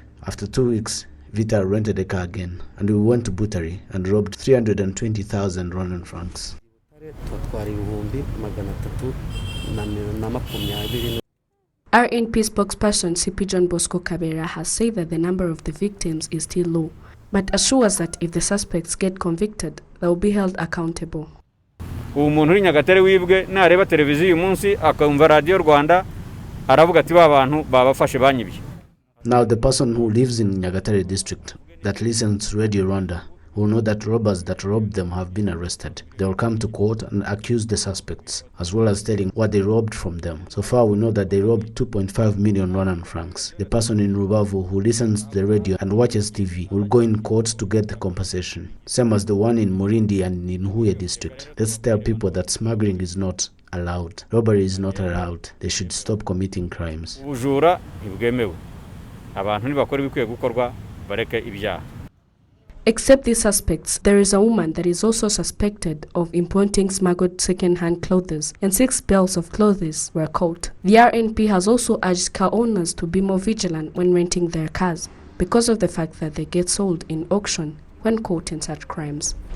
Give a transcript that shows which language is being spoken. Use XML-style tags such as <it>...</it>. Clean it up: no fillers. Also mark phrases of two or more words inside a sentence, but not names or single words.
<en>After 2 weeks, Vita rented a car again, and we went to Butari and robbed 320,000 Rwandan francs. RNP spokesperson CP John Bosco Kabera has said that the number of the victims is still low, but assures that if the suspects get convicted, they will be held accountable.</en> <rw>Umuntu uri Nyagatare wibwe nareba televiziyo uyu munsi akumva radio Rwanda aravuga ati ba bantu babafashe banyibye.</rw> <en>Now the person who lives in Nyagatare district that listens to Radio Rwanda will know that robbers that robbed them have been arrested. They will come to court and accuse the suspects, as well as telling what they robbed from them. So far we know that they robbed 2.5 million Rwandan francs. The person in Rubavu who listens to the radio and watches TV will go in court to get the compensation. Same as the one in Murindi and in Huye district. Let's tell people that smuggling is not allowed. Robbery is not allowed. They should stop committing crimes.</en> <rw>ubujura ntibwemewe abantu ntibakora ibikwiye gukorwa bareke ibyaha.</rw> <en>Except these suspects, there is a woman that is also suspected of importing smuggled second-hand clothes, and 6 bales of clothes were caught. The RNP has also urged car owners to be more vigilant when renting their cars, because of the fact that they get sold in auction when caught in such crimes.</en>